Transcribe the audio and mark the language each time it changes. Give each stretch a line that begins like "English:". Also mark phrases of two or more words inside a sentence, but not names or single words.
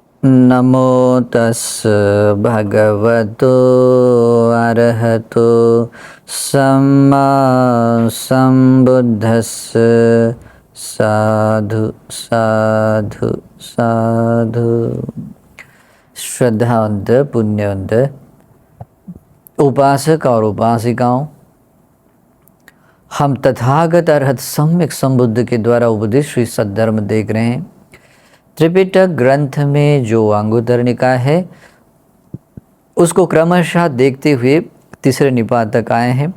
Pali: नमो तस् भगवतो अरहतो सम्मा सम्बुद्धस्स। साधु साधु साधु।
Hindi: श्रद्धावंत पुण्यवंत उपासक और उपासिकाओं, हम तथागत अरहत सम्यक संबुद्ध के द्वारा उपदेश श्री सद्धर्म देख रहे हैं। त्रिपिटक ग्रंथ में जो अंगुत्तर निकाय है उसको क्रमशः देखते हुए तीसरे निपात तक आए हैं।